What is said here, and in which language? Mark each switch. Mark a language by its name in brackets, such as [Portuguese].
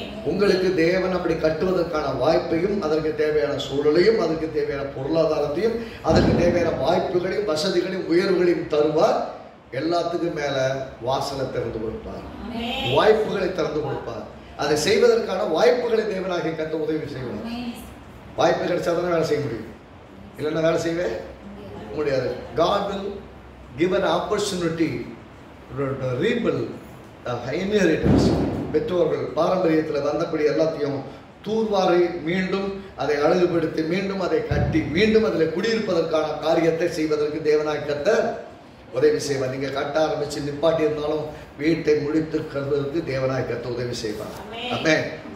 [Tamil] உங்களுக்கு தேவன் அப்படி கட்டுவதற்கான வாய்ப்பையும், அதற்கு தேவையான சூழலையும், அதற்கு தேவையான பொருளாதாரத்தையும், அதற்கு தேவையான வாய்ப்புகளையும், வசதிகளையும், உயர்வுகளையும் தருவார். எல்லாத்துக்கும் மேல வாசலை திறந்து கொடுப்பார், வாய்ப்புகளை திறந்து கொடுப்பார். அதை செய்வதற்கான வாய்ப்புகளை தேவனாகிய கர்த்தர் உதவி செய்வார். வாய்ப்பு கிடைச்சாதான் வேலை செய்ய முடியும், இல்லைன்னா வேலை செய்யவே முடியாது. [English] God will give an opportunity to rebuild inheritance. [Tamil] பெற்றோர்கள் பாரம்பரியத்தில் வந்தபடி எல்லாத்தையும் தூர்வாரி மீண்டும் அதை அழகுபடுத்தி மீண்டும் அதை கட்டி மீண்டும் அதில் குடியிருப்பதற்கான காரியத்தை செய்வதற்கு தேவனாய் கர்த்தர் உதவி செய்வார். நீங்க கட்ட ஆரம்பிச்சு நிப்பாட்டி இருந்தாலும் வீட்டை முடித்து கருவதற்கு தேவனாய் கர்த்தர் உதவி செய்வார். ஆமென்.